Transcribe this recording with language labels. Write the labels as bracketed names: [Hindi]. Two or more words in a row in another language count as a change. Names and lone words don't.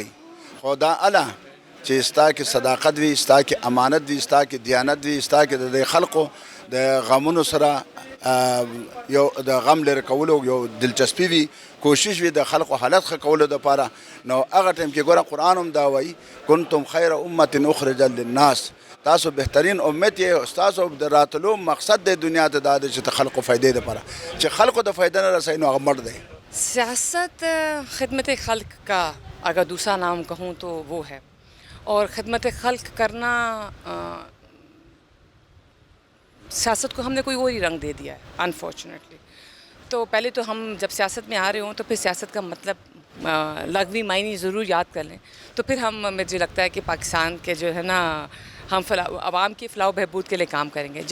[Pashto] خو دا الله چې ستا کې صداقت وي، ستا کې امانت وي، ستا کې دیانت وي، ستا کې د خلقو د غمونو سره یو د غم لرې کولو یو دلچسپي وي، کوشش وي د خلقو حالت ښه کولو دپاره. نو هغه ټایم کې ګوره قرآن هم دا وایي [Arabic] کنتم خیر امة اخرجت للناس، [Pashto] تاسو بهترین امت یې. ستاسو د راتلو مقصد د دنیا ته دا دی چې د خلقو فایدې دپاره، چې خلقو د فایده نه رسوي نو هغه مړ دی. [Urdu] سیاست خدمت خلق کا اگر دوسرا نام کہوں تو وہ ہے، اور خدمت خلق کرنا سیاست کو ہم نے کوئی اور ہی رنگ دے دیا ہے انفارچونیٹلی. تو پہلے تو ہم جب سیاست میں آ رہے ہوں تو پھر سیاست کا مطلب لغوی معنی ضرور یاد کر لیں، تو پھر ہم مجھے لگتا ہے کہ پاکستان کے جو ہے نا ہم عوام کی فلاح و بہبود کے لیے کام کریں گے.